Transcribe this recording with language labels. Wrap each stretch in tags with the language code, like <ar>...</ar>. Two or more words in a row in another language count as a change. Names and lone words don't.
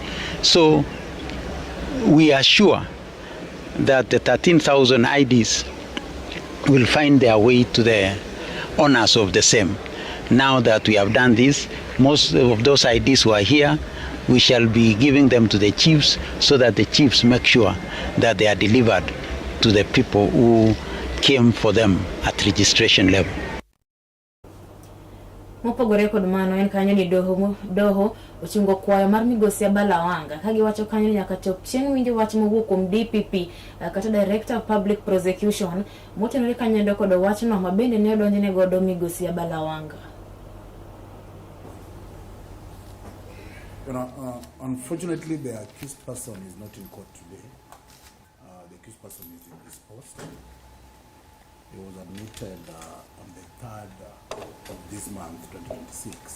<en>So we are sure that the 13,000 IDs will find their way to the owners of the same. Now that we have done this, most of those IDs who are here, we shall be giving them to the chiefs so that the chiefs make sure that they are delivered to the people who came for them at registration level.</en> <luo>Mopogore kod mano en kanyo ni doho ochungo kwayo mar Migosi Abalawanga ka giwacho kanyo nyaka chop chieng' winjo wach mowuok kuom DPP kata</luo> <en>Director of Public Prosecution</en> <luo>motenore kanyo kod wachno mabende ne odonjne godo Migosi Abalawanga.</luo> <en>Unfortunately, the accused person is not in court today. The accused person is in this post. He was admitted on the 3rd of this month, 2026.</en>